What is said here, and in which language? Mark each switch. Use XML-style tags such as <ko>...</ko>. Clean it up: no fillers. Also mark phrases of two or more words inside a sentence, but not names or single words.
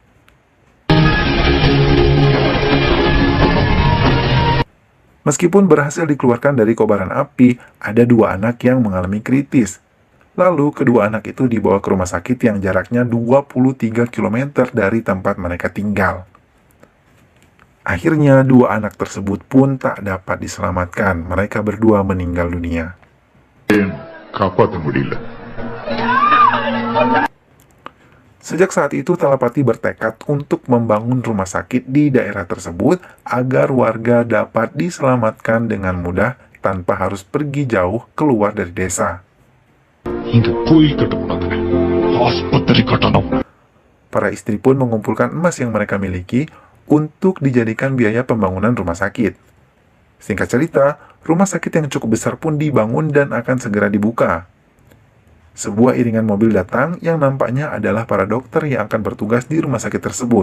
<id>Meskipun berhasil dikeluarkan dari kobaran api, ada 2 anak yang mengalami kritis. Lalu kedua anak itu dibawa ke rumah sakit yang jaraknya 23 km dari tempat mereka tinggal. Akhirnya 2 anak tersebut pun tak dapat diselamatkan. Mereka berdua meninggal dunia.</id> <ta>காப்பாற்ற முடியல.</ta> <id>Sejak saat itu Talapati bertekad untuk membangun rumah sakit di daerah tersebut agar warga dapat diselamatkan dengan mudah tanpa harus pergi jauh keluar dari desa.</id> <ta>இங்க கோயில் கட்டக்கூடாதுங்க, ஆஸ்பத்திரி கட்டணும்.</ta> <id>Para istri pun mengumpulkan emas yang mereka miliki untuk dijadikan biaya pembangunan rumah sakit. Singkat cerita, rumah sakit yang cukup besar pun dibangun dan akan segera dibuka. Sebuah iringan mobil datang yang nampaknya adalah para dokter yang akan bertugas di rumah sakit tersebut.</id>